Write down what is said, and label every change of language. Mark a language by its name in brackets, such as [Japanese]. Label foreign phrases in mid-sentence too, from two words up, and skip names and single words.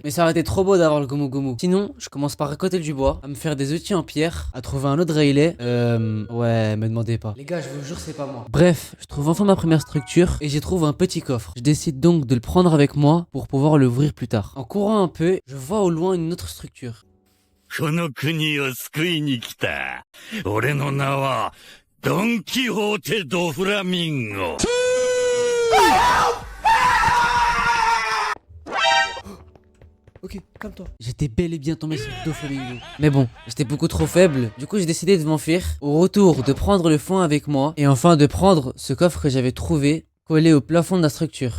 [French] Mais ça aurait été trop beau d'avoir le Gomu Gomu. Sinon, je commence par récolter du bois, à me faire des outils en pierre, à trouver un autre Rayleigh. Ouais, me demandez pas. Les gars, je vous jure, c'est pas moi. Bref, je trouve enfin ma première structure et j'y trouve un petit coffre. Je décide donc de le prendre avec moi pour pouvoir l'ouvrir plus tard. En courant un peu, je vois au loin une autre structure. [Japanese] この国を救いに来た。俺の名は、ドン・キホーテ・ド・フラミンゴ。 [French] Ok, calme-toi. J'étais bel et bien tombé sur Doflamingo. Mais bon, j'étais beaucoup trop faible. Du coup, j'ai décidé de m'enfuir. Au retour, de prendre le foin avec moi. Et enfin, de prendre ce coffre que j'avais trouvé, collé au plafond de la structure.